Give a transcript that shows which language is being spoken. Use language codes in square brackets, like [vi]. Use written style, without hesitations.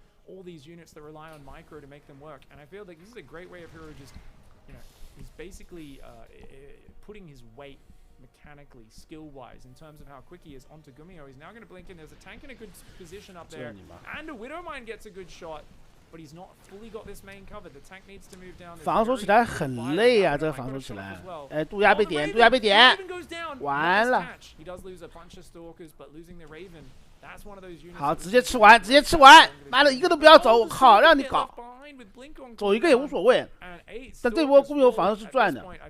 [en] all these units that rely on micro to make them work, and I feel like this is a great way of Hero just, he's basically putting his weight mechanically, skill-wise, in terms of how quick he is onto Gumiho. He's now going to blink in. There's a tank in a good position up there, and a Widowmine gets a good shot, but he's not fully got this main covered. The tank needs to move down. [zh] 防守起来很累啊，这个防守起来。哎，渡鸦被点，渡鸦被点，完了。 [en] He does lose a bunch of stalkers, but losing the Raven. [zh] 好，直接吃完，直接吃完，妈的，一个都不要走，我靠，让你搞，走一个也无所谓。但这波公牛防守是赚的。